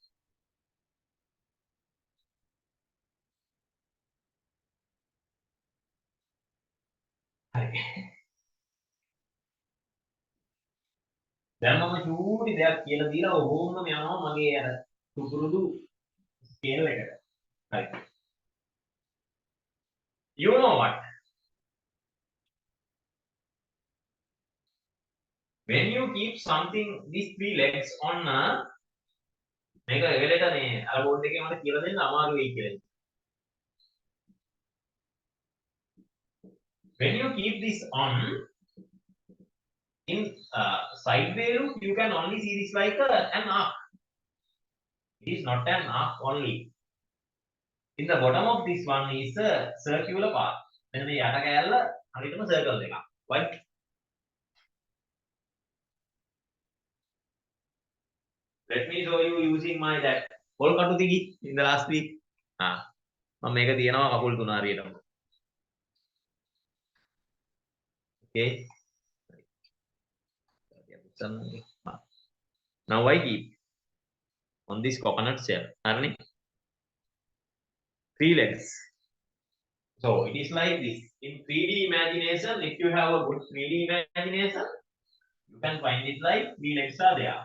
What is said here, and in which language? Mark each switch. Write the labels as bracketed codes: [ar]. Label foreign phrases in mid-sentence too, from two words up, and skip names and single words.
[si] හරි. දැන් මම චූටි දෙයක් කියලා දීලා ඕමම යනවා මගේ අර සුපුරුදු ස්කේල් එකට. හරි. [en] You know what? When you keep something these three legs on [si] මේක එවෙලට මේ අර බෝඩ් එකේ මට කියලා දෙන්න අමාරු වෙයි කියලා. [en] When you keep this on in sideway look, you can only see this like an arc. It is not an arc only. In the bottom of this one is a circular path. [si] Then මේ යට කෑල්ල හරියටම circle එකක්. [en] Right? Let me show you using my that whole [si] කටු තිගි [en] in the last week. [si] මම මේක තියනවා කකුල් තුන හරියටම. [en] Okay. Now I keep on this coconut shell. Harni? 3 legs. So it is like this. In 3D imagination, if you have a good 3D imagination, you can find it like 3 legs are there.